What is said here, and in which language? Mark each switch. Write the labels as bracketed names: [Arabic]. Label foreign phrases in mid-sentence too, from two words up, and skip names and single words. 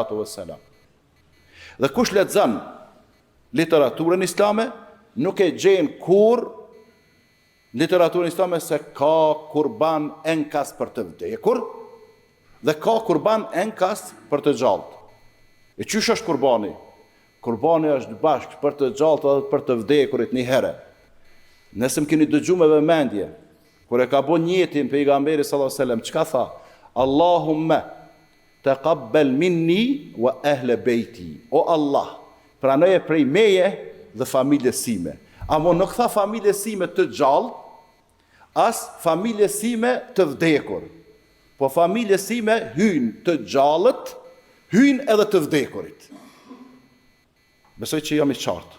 [Albanian] Dhe kush lexon literaturën islame, nuk e gjen kur në literaturën islame se ka kurban enkas për të vdekur dhe ka kurban enkas për të gjallët. E qysh është kurbani? Kurbani është bashkë për të gjallët edhe për të vdekurit një herë. Nëse më keni dëgju me vëmendje, kur e ka bo njetin pejgamberi [Arabic] صلى الله عليه وسلم, [Albanian] çka tha? [Arabic] اللهم تقبل مني وأهل بيتي. [Albanian] O Allah, pranoje prej meje dhe familjes sime. Amo nuk tha familjes sime të gjallë, as familjes sime të vdekur. Po familjes sime hynë të gjallët, hynë edhe të vdekurit. Besoj që jam i qartë.